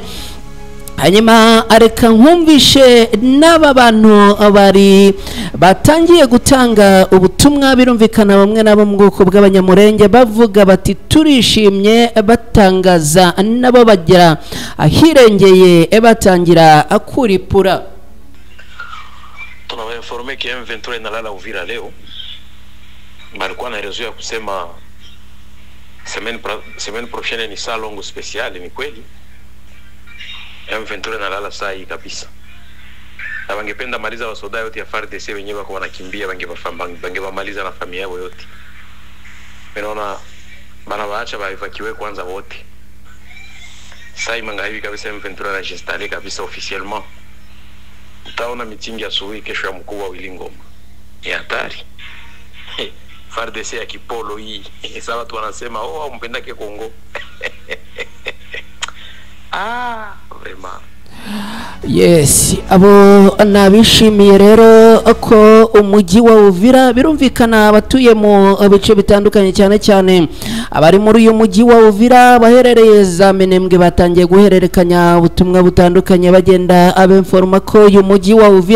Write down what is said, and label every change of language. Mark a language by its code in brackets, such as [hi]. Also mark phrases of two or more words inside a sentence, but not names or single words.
[rw] Hanyuma areka nkumvishe n'aba bantu bari batangiye gutanga ubutumwa, birumvikana bamwe nabo mu bwoko bw'abanyamurenge bavuga bati turishimye, batangaza nabo bagira ahirengeye batangira akuripura. [sw] Tunawainforme ki M23 inalala Uvira leo. Balikuwa na rezo ya kusema [fr] semaine prochaine [sw] ni saa longo special. Ni kweli M23 nalala saa hii kabisa, na wangependa maliza wasoda yote ya FARDC wenyewe wako wanakimbia, wangewamaliza na familia yao yote. Menaona bana waacha baivakiwe kwanza wote. Saa hii hivi kabisa M23 anajistale kabisa officiellement. Utaona mitingi asubuhi kesho ya mkuu wa Wilingoma. Ni hatari. FARDC ya kipolo hii. Sasa watu wanasema oh mpendake Kongo. Vraiment. [rw] Yes, abo nabishimiye rero ko umujyi wa Uvira, birumvikana abatuye mu bice bitandukanye cyane cyane abari muri uyu mujyi wa Uvira baherereye za Minembwe batangiye guhererekanya ubutumwa butandukanye bagenda abenforma ko uyu mujyi wa Uvira.